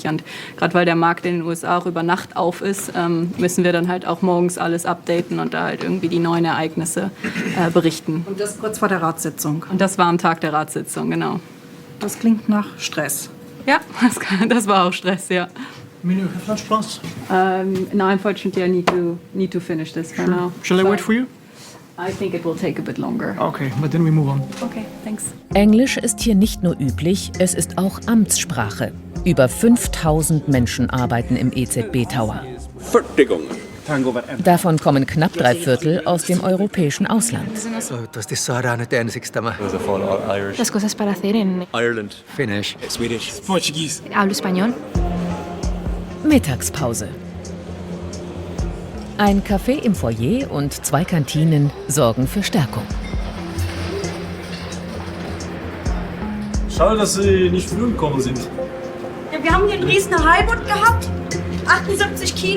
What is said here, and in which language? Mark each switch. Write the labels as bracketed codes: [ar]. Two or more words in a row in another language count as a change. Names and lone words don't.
[de] Und gerade weil der Markt in den USA auch über Nacht auf ist, müssen wir dann halt auch morgens alles updaten und da halt irgendwie die neuen Ereignisse berichten. Und das kurz vor der Ratssitzung? Und das war am Tag der Ratssitzung, genau. Das klingt nach Stress. Ja, das war auch Stress, ja. [en] No, unfortunately, I need to finish this for now. Shall I wait for you? I think it will take a bit longer. Okay, but then we move on. Okay, thanks. [de] Englisch ist hier nicht nur üblich, es ist auch Amtssprache. Über 5000 Menschen arbeiten im EZB-Tower. Davon kommen knapp 3/4 aus dem europäischen Ausland. [es] Las cosas para hacer en [en] Ireland, Finnish, Swedish, [es] hablo español. [de] Mittagspause. Ein Café im Foyer und 2 Kantinen sorgen für Stärkung. Schade, dass Sie nicht früh gekommen sind. Ja, wir haben hier in Dresden eine Heilbutt gehabt. 78 Kilo.